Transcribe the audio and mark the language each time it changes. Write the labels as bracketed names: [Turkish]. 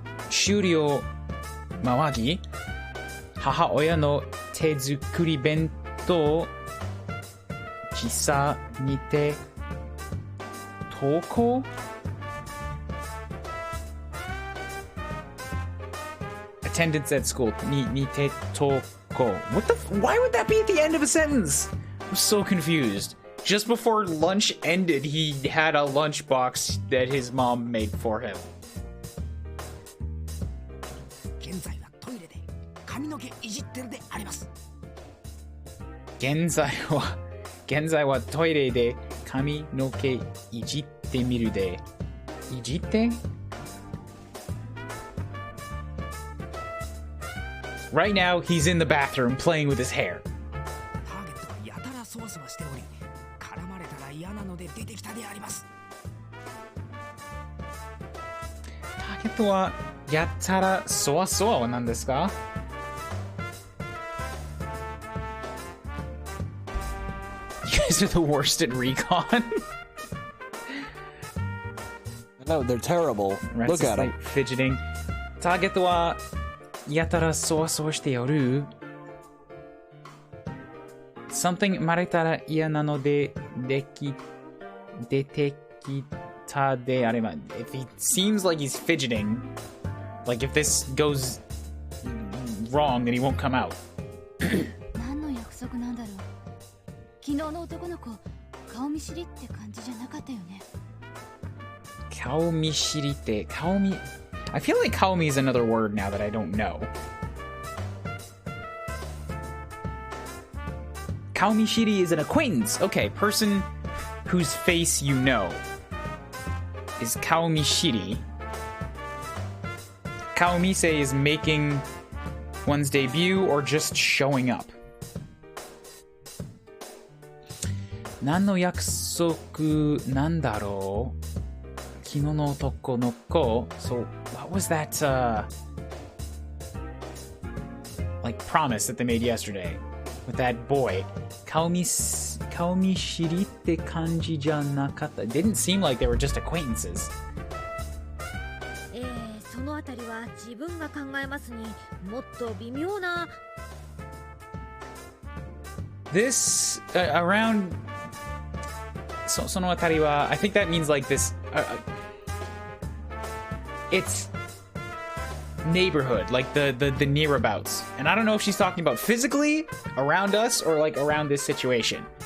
[Japanese] 終了間際母親の手作り弁当時差にて投稿 [English] Attendance at school [Japanese] にて投稿 [English] What the why would that be at the end of a sentence? I'm so confused. Just before lunch ended, he had a lunchbox that his mom made for him. [Japanese] 現在はトイレで髪の毛いじってるであります。現在はトイレで髪の毛いじってみるで。いじって [English] Right now, he's in the bathroom playing with his hair. [Japanese] ターゲットはやたらそわそわしており、絡まれたら嫌なので出てきたであります。ターゲットはやたらそわそわは何ですか [English] You guys are the worst at recon. No, they're terrible. Look at them. Fidgeting. [Japanese] ターゲットはやたらそわそわしておる [English] Something [Japanese] まれたら嫌なので出てきたであれば [English] If he seems like he's fidgeting, like if this goes wrong, then he won't come out. [Japanese] 何の約束なんだろう。昨日の男の子、顔見知りって感じじゃなかったよね。顔見知りって [English] I feel like kaomi is another word now that I don't know. Kaomi shiri is an acquaintance. Okay, person whose face you know. Is Kaomishiri. Kaomise is making one's debut or just showing up. [Japanese] 何の約束なんだろう昨日の男の子 [English] So, what was that, like, promise that they made yesterday with that boy? [Japanese] 顔見知りって感じじゃなかった [English] It didn't seem like they were just acquaintances. [Japanese] そのあたりは自分が考えますにもっと微妙な [English] This, around [Japanese] そのあたりは [English] I think that means like this, it's neighborhood, like the nearabouts. And I don't know if she's talking about physically around us or like around this situation.